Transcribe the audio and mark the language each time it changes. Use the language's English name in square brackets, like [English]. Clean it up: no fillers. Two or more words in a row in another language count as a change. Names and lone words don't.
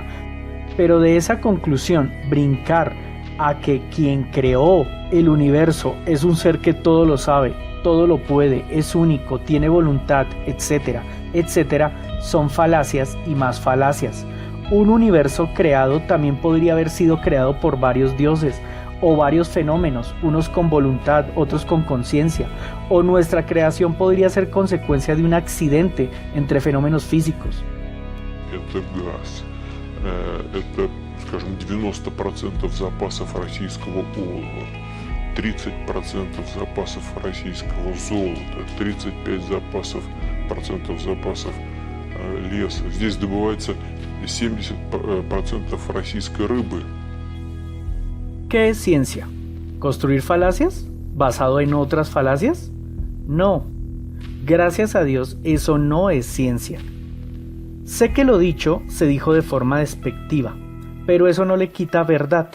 [Spanish] Pero de esa conclusión, brincar a que quien creó el universo es un ser que todo lo sabe, todo lo puede, es único, tiene voluntad, etcétera, etcétera, son falacias y más falacias. Un universo creado también podría haber sido creado por varios dioses o varios fenómenos, unos con voluntad, otros con conciencia, o nuestra creación podría ser consecuencia de un accidente entre fenómenos físicos. [Russian] Это газ. Это, скажем, 90% запасов российского олова, 30% запасов российского золота, 35% запасов леса. Здесь добывается 70% российской рыбы. [Spanish] ¿Qué es ciencia? ¿Construir falacias? ¿Basado en otras falacias? No. Gracias a Dios, eso no es ciencia. Sé que lo dicho se dijo de forma despectiva, pero eso no le quita verdad.